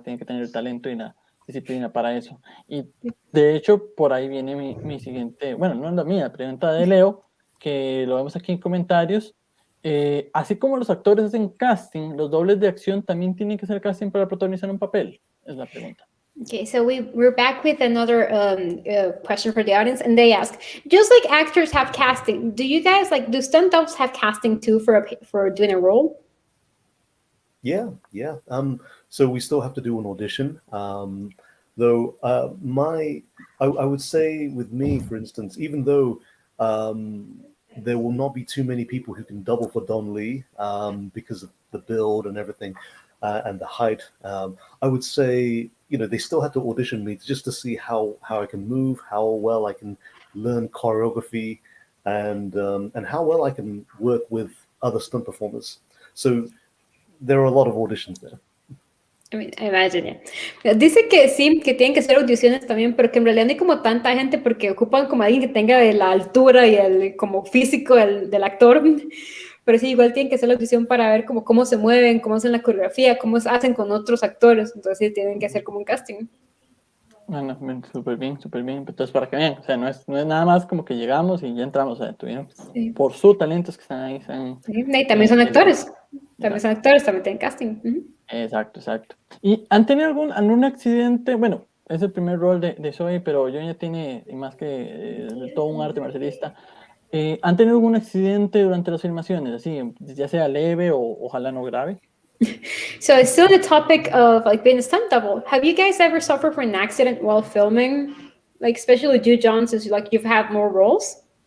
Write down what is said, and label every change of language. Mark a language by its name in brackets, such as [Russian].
[Spanish] Tiene que tener el talento y la disciplina para eso. Y de hecho, por ahí viene mi siguiente, bueno, no es la mía, la pregunta de Leo, que lo vemos aquí en comentarios. Así como los actores hacen casting, los dobles de acción también tienen que hacer casting para protagonizar un papel, es la pregunta. [English] Okay, so we're back with another question for the audience, and they ask, just like actors have casting, do you guys do stunt doubles have casting too for doing a role? Yeah. So we still have to do an audition. Though I would say with me, for instance, even though there will not be too many people who can double for Don Lee because of the build and everything and the height, I would say, they still have to audition me just to see how I can move, how well I can learn choreography, and how well I can work with other stunt performers. So there are a lot of auditions there. I mean, imagine. [Spanish] Dice que sí, que tienen que hacer audiciones también, pero que en realidad no hay como tanta gente porque ocupan como alguien que tenga la altura y el como físico del actor. Pero sí, igual tienen que hacer la audición para ver cómo se mueven, cómo hacen la coreografía, cómo hacen con otros actores. Entonces sí, tienen que hacer como un casting. Bueno, súper bien. Entonces, para que vean, o sea, no es nada más como que llegamos y ya entramos, o sea, tuvieron por sus talentos que están ahí. Y también son actores. También son actores, también tienen casting. Exacto. ¿Y han tenido algún accidente? Bueno, es el primer rol de Zoe, pero yo ya tiene más que todo un arte marcialista. ¿Han tenido algún accidente durante las filmaciones? Así, ya sea leve o ojalá no grave. [English] So it's still the topic of being a stunt double. Have you guys ever suffered from an accident while filming? Especially you, John, since you've had more roles?